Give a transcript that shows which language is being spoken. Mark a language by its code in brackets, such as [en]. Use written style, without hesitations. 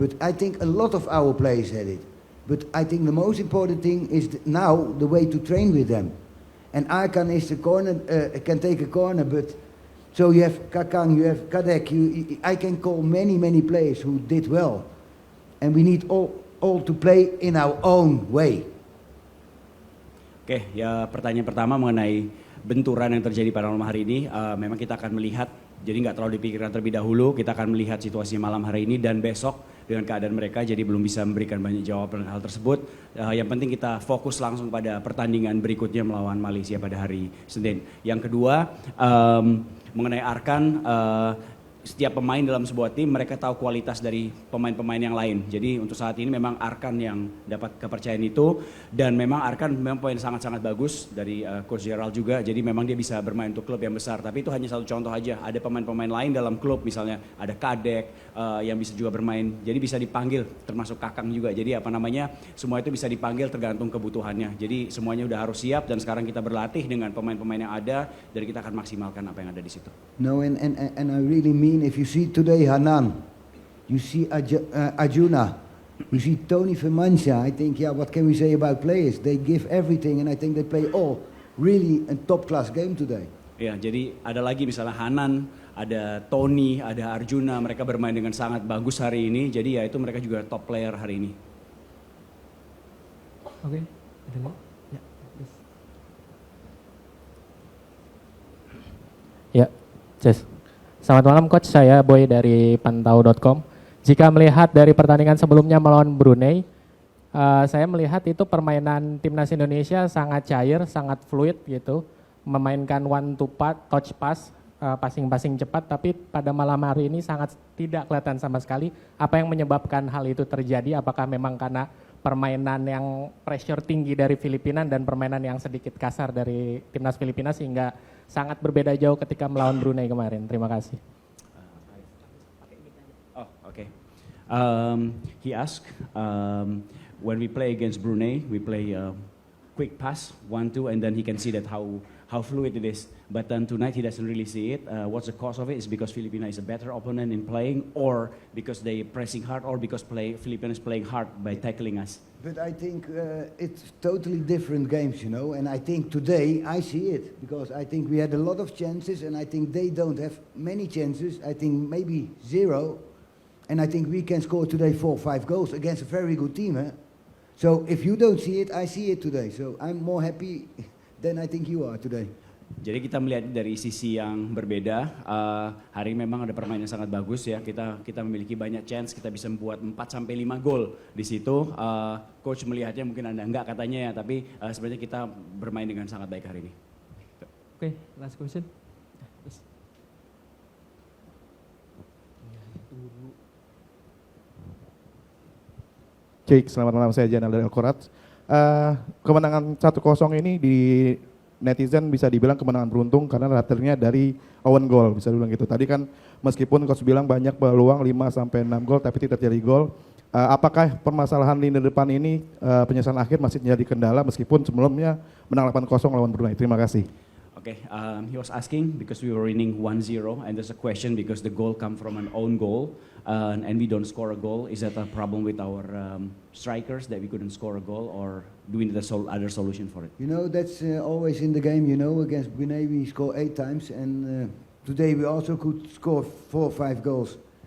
[en] But I think a lot of our players had it. But I think the most important thing is now the way to train with them. And Arkan is the corner, can take a corner, but so you have Kakang, you have Kadek. I can call many players who did well, and we need all to play in our own way. [id] Oke, ya pertanyaan pertama mengenai benturan yang terjadi pada malam hari ini, memang kita akan melihat, jadi nggak terlalu dipikirkan terlebih dahulu, kita akan melihat situasi malam hari ini dan besok dengan keadaan mereka, jadi belum bisa memberikan banyak jawaban hal tersebut. Yang penting kita fokus langsung pada pertandingan berikutnya melawan Malaysia pada hari Senin. Yang kedua, mengenai Arkan, setiap pemain dalam sebuah tim mereka tahu kualitas dari pemain-pemain yang lain. Jadi untuk saat ini memang Arkan yang dapat kepercayaan itu, dan memang Arkan memang pemain sangat-sangat bagus dari Coach Gerald juga. Jadi memang dia bisa bermain untuk klub yang besar. Tapi itu hanya satu contoh aja. Ada pemain-pemain lain dalam klub, misalnya ada Kadek yang bisa juga bermain. Jadi bisa dipanggil, termasuk Kakang juga. Jadi semua itu bisa dipanggil tergantung kebutuhannya. Jadi semuanya udah harus siap, dan sekarang kita berlatih dengan pemain-pemain yang ada, dan kita akan maksimalkan apa yang ada di situ. [en] No, and I really mean, if you see today Hanan, you see Arjuna, We see Tony Firmansyah. I think, yeah, what can we say about players? They give everything, and I think they play all really a top-class game today. [id] Ya, jadi ada lagi misalnya Hanan, ada Tony, ada Arjuna, mereka bermain dengan sangat bagus hari ini. Jadi ya itu mereka juga top player hari ini. Oke, ada lagi? Ya, please. Ya, Jess. Selamat malam Coach, saya Boy dari pantau.com. Jika melihat dari pertandingan sebelumnya melawan Brunei, saya melihat itu permainan timnas Indonesia sangat cair, sangat fluid gitu. Memainkan [en] one to touch pass, [id] passing-passing cepat, tapi pada malam hari ini sangat tidak kelihatan sama sekali. Apa yang menyebabkan hal itu terjadi? Apakah memang karena permainan yang pressure tinggi dari Filipina dan permainan yang sedikit kasar dari timnas Filipina sehingga sangat berbeda jauh ketika melawan Brunei kemarin? Terima kasih. [en] Oh, okay. He asked, when we play against Brunei, we play quick pass, 1-2, and then he can see that how fluid it is. But then tonight he doesn't really see it. What's the cause of it? Is because Filipina is a better opponent in playing, or because they pressing hard, or because Filipina is playing hard by tackling us? But I think it's totally different games, you know. And I think today I see it because I think we had a lot of chances, and I think they don't have many chances. I think maybe 0, and I think we can score today 4 or 5 goals against a very good team. So if you don't see it, I see it today. So I'm more happy than I think you are today. [id] Jadi kita melihat dari sisi yang berbeda. Hari ini memang ada permainan yang sangat bagus ya. Kita memiliki banyak chance, kita bisa membuat 4 sampai 5 gol di situ. Coach melihatnya mungkin Anda enggak katanya ya, tapi sebenarnya kita bermain dengan sangat baik hari ini. [en] Oke, last question. Yes. [id] Cik, selamat malam, saya Janal dari Al-Qurat. Kemenangan 1-0 ini di netizen bisa dibilang kemenangan beruntung karena datangnya dari own goal, bisa dibilang gitu. Tadi kan meskipun coach bilang banyak peluang 5 sampai 6 gol tapi tidak terjadi gol. Apakah permasalahan lini depan ini penyelesaian akhir masih menjadi kendala meskipun sebelumnya menang 8-0 lawan Brunei? Terima kasih. [en] Okay, he was asking because we were winning 1-0 and there's a question because the goal come from an own goal and we don't score a goal. Is that a problem with our strikers that we couldn't score a goal, or do we need other solution for it? You know, that's always in the game, you know. Against Brunei we score 8 times, and today we also could score 4 or 5 goals.